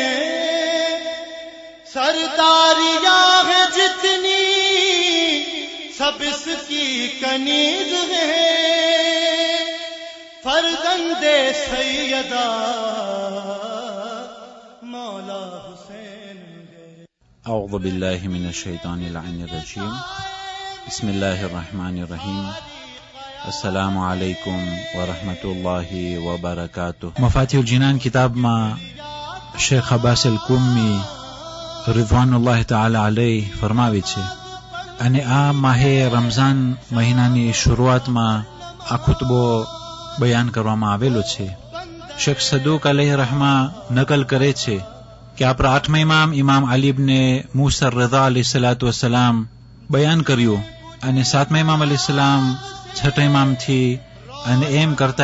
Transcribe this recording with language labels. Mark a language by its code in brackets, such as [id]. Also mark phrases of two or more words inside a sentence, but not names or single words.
[ur] سرداریاں ہیں جتنی سب اس کی کنیز ہے، فرزند سیدہ مولا حسین ہے۔ [ar] اعوذ باللہ من الشیطان اللعین الرجیم، بسم اللہ الرحمن الرحیم، السلام علیکم ورحمۃ اللہ وبرکاتہ۔ [gu] مفاتیح الجنان کتاب માં શેખ અબ્બાસ અલ-કુમ્મી રિઝવાનુલ્લાહ [ar] تعالی علیہ [gu] ફરમાવે છે અને આ માહે રમઝાન મહિનાની શરૂઆતમાં આ ખુતબો બયાન કરવામાં આવેલો છે। શેખ સદુક અલૈહ રહમા નકલ કરે છે કે આપણા આઠમા ઇમામ અલી ઇબ્ને મૂસા રઝા અલૈહિસ્સલાતુ વસ્સલામ બયાન કર્યું અને સાતમા ઇમામ અલૈહિસ્સલામ છઠ્ઠા ઇમામથી અને એમ કરતા